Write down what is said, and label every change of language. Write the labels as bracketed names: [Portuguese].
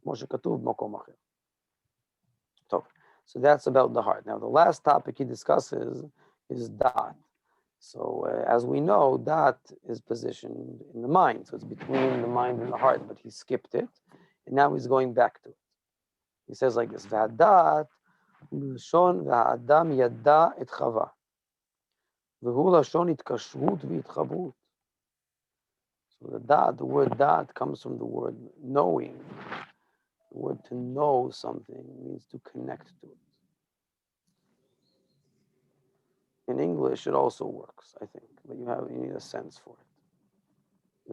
[Hebrew] Moshe katuv makom acher. [English] So that's about the heart. Now the last topic he discusses is dat. So as we know, dat is positioned in the mind. So it's between the mind and the heart, but he skipped it, and now he's going back to it. He says like this, [Hebrew] והדעת מלשון והאדם ידע את חווה, והוא לשון התקשרות והתחברות. [English] So the word da'at comes from the word knowing. The word to know something means to connect to it. In English, it also works, I think, but you need a sense for it.